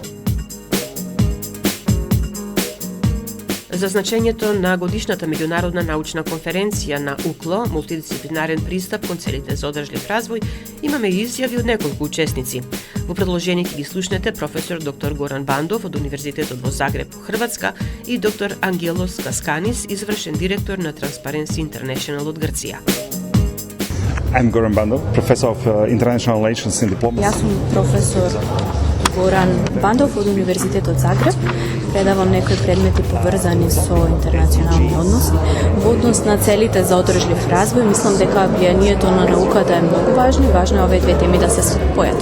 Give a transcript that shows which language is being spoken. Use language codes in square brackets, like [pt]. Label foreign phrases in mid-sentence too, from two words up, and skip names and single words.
[mk] За значењето на годишната меѓународна научна конференција на УКЛО, мултидисциплинарен пристап кон целите за одржлив развој, имаме изјави од неколку учесници. Во продолжение ќе ги слушнете професор доктор Горан Бандов од Универзитетот во Загреб, Хрватска, и доктор Ангелос Касканис, извршен директор на Transparency International од Грција. [en] I'm Goran Bandov, professor of international relations and diplomacy. [mk] Јас сум професор Горан Бандов од Универзитетот Загреб. Предавам некои предмети поврзани со интернационални односи. Во однос на целите за одржлив развој, мислам дека влијанието на науката е многу важно и важно е овие две теми да се спојат.